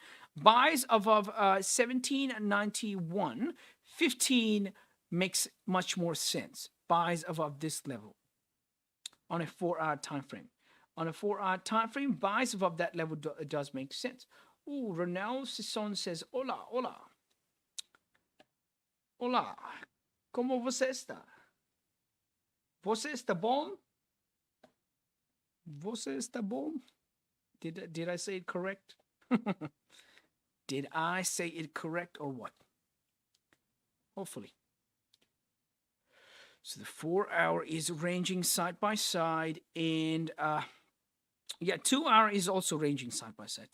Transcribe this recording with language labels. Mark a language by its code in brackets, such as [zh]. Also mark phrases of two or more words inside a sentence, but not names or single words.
[en] Buys above 1791, 15 makes much more sense. Buys above this level on a 4-hour time frame. On a 4-hour time frame, buys above that level does make sense. Oh, Ronald Sisson says, [es] "Hola, hola, hola. [pt] Como você está? Você está bom? Você está bom?" [en] Did I say it correct? Did I say it correct or what? Hopefully. So the 4-hour is ranging side by side, and yeah, 2-hour is also ranging side by side.